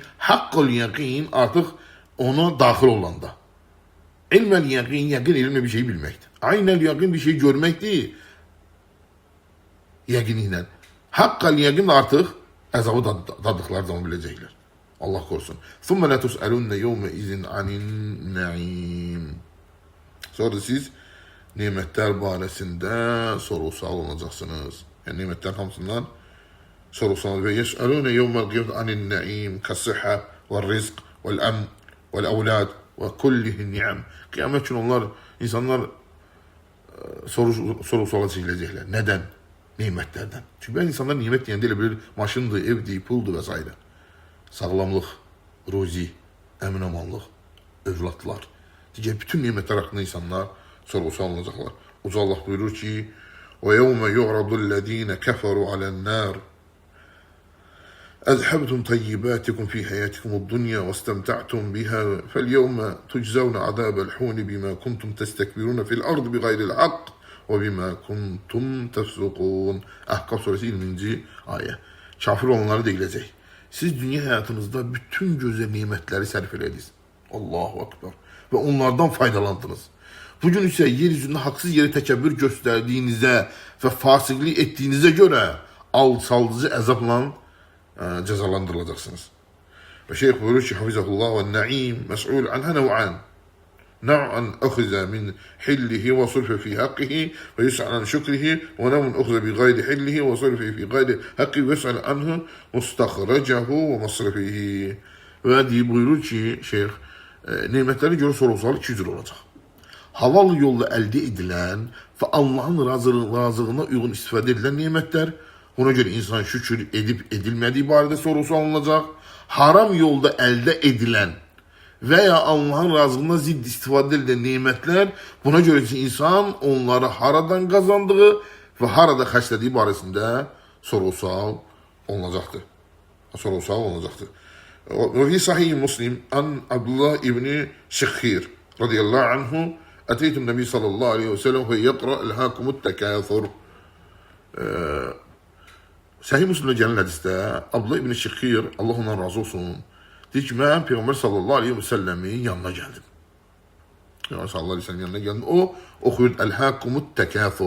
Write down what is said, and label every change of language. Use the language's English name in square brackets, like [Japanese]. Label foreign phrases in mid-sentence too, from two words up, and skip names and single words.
[Arabic] حق اليقين [Azerbaijani] artıq ona daxil olanda. [Arabic] علم اليقين, [Azerbaijani] yəqin elmlə bir şey bilməkdir. [Arabic] عين اليقين [Azerbaijani] bir şey görməkdir. Yəqinliklə. [Arabic] حق اليقين [Azerbaijani] artıq əzabı daddıqları zaman biləcəklər. Allah korusun. [Arabic] ثُمَّ لَا تُسْأَلُنَّ يَوْمَ اِذٍ عَنِ النَّعِيمِ. [Azerbaijani] Sonra siz nimətlər barəsində soru-sual olacaqsınız. Yəni nimətlər hamısından soru-sual və [Arabic] يسألون يوم القيامة عن النعيم كالصحة والرزق والأمن والأولاد وكله نعم. [Azerbaijani] Qiyamət üçün insanlar soru-suala çəkiləcəklər. Nədən? Nimətlərdən. Çünki bəzi insanlar nimət deyəndə elə bilir, maşındır, evdir, puldur və s. Sağlamlıq, ruzi, əmin-amanlıq, övladlar. Digər bütün nimətlər haqqında insanlar soru-sual olacaqlar. Uca Allah buyurur ki, [Arabic] وَيَوْمَ يُعْرَضُ الَّذ۪ينَ كَفَرُوا عَلَى النَّارِ أَذْهَبْتُمْ طَيِّبَاتِكُمْ فِي حَيَاتِكُمُ الدُّنْيَا وَاسْتَمْتَعْتُمْ بِهَا فَالْيَوْمَ تُجْزَوْنَ عَذَابَ الْحُونِ بِمَا كُنْتُمْ تَسْتَكْبِرُونَ فِي الْأَرْضِ بِغَيْرِ الْحَقِّ وَبِمَا كُنْتُمْ تَفْسُقُونَ. [Azerbaijani] Əhqaf suresi 20. ayə. Kafir olanları deyiləcək. Siz dünya həyatınızda bütün gözəl nimətləri sərf elədiniz. [Arabic] الله أكبر. [Azerbaijani] Və onlardan faydalandınız. Bugün isə yeryüzündə haqsız yeri təkəbbür göstərdiyinizə və fasiqlik etdiyinizə görə alçaldıcı əzabla cəzalandırılacaqsınız. Və şeyh buyurur ki, [Arabic] حفظه الله والنعيم مسؤول عنه نوعان. نوعا أخذ من حله وصرف في حقه ويسأل عن شكره ونوع أخذ بغير حله وصرف في غير حقه ويسأل عنه مستخرجه ومصرفه. [Azerbaijani] Və deyib buyurur ki, şeyh, nimətləri görə soru-sual iki cür olacaq. Halal yolla əldə edilən və Allahın razılığına uyğun istifadə edilən nimətlər, ona görə insan şükür edib edilmədiyi barədə soru-sual olacaq. Haram yolda əldə edilən və ya Allahın razılığına zidd istifadə edilən nimətlər, buna görə ki, insan onları haradan qazandığı və harada xərclədiyi barəsində soru-sual olunacaqdır. [Arabic] وفي صحيح مسلم عن عبد الله بن الشخير رضي الله عنه أتيت النبي صلى الله عليه وسلم وهو يقرأ ألهاكم التكاثر. [Azerbaijani] Sahih Muslimdə gələn hədisdə Abdullah ibn Şəxir, Allah ondan razı olsun, deyir ki, mən Peyğəmbər [Arabic] صلى الله عليه وسلم [Azerbaijani] yanına gəldim. Peyğəmbər [Arabic] صلى الله عليه وسلم [Azerbaijani] yanına gəldim. O, oxuyur, [Arabic] ألهاكم التكاثر.